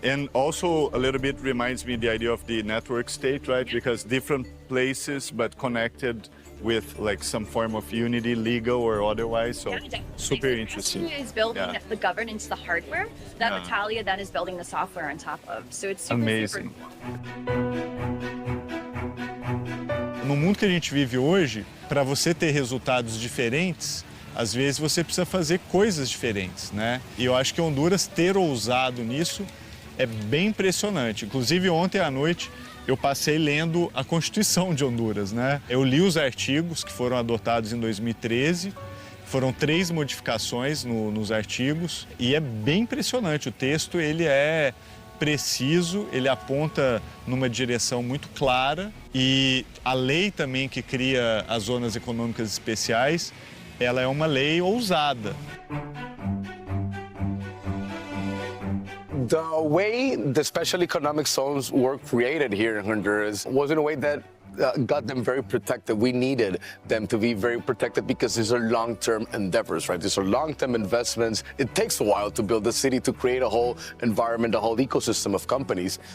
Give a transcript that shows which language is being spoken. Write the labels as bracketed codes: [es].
[en] And also a little bit reminds me the idea of the network state, right? Because different places, but connected with like some form of unity, legal or otherwise. So super interesting. Prospera is building the governance, the hardware, that Italia then is building the software on top of. So it's super, Amazing. super [pt] No mundo que a gente vive hoje, para você ter resultados diferentes, às vezes você precisa fazer coisas diferentes, né? E eu acho que Honduras ter ousado nisso é bem impressionante. Inclusive ontem à noite eu passei lendo a Constituição de Honduras, né? Eu li os artigos que foram adotados em 2013, foram 3 modificações nos artigos e é bem impressionante. O texto ele é preciso, ele aponta numa direção muito clara e a lei também que cria as zonas econômicas especiais, ela é uma lei ousada. [en] The way the special economic zones were created here in Honduras was in a way that got them very protected. We needed them to be very protected because these are long-term endeavors, right? These are long-term investments. It takes a while to build a city, to create a whole environment, a whole ecosystem of companies.